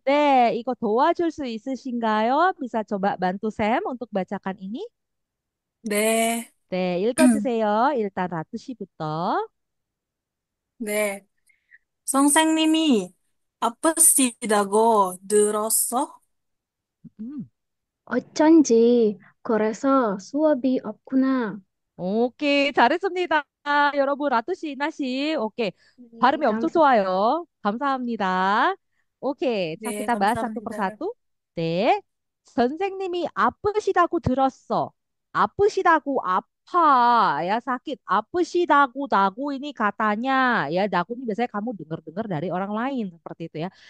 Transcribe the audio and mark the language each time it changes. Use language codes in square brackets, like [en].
[ko] 네, 이거 도와줄 수 있으신가요? [id] bisa coba bantu Sam untuk bacakan ini? [ko] 네, 네, 읽어주세요. 일단 라투 씨부터. 네. 선생님이 아프시다고 들었어? 음. 어쩐지, 그래서 수업이 없구나. 오케이, 잘했습니다. 여러분, 라투시, 이나시. 오케이. 네, 발음이 엄청 좋아요. 감사합니다. 오케이. 자, 네, [id] kita bahas satu [ko] 감사합니다. [id] persatu. 네. [ko] 선생님이 아프시다고 들었어. 아프시다고 아파. Ya, sakit. [id] 아프시다고 나고 ini katanya. Ya, dagu ini biasanya kamu dengar-dengar dari orang lain. Seperti itu ya.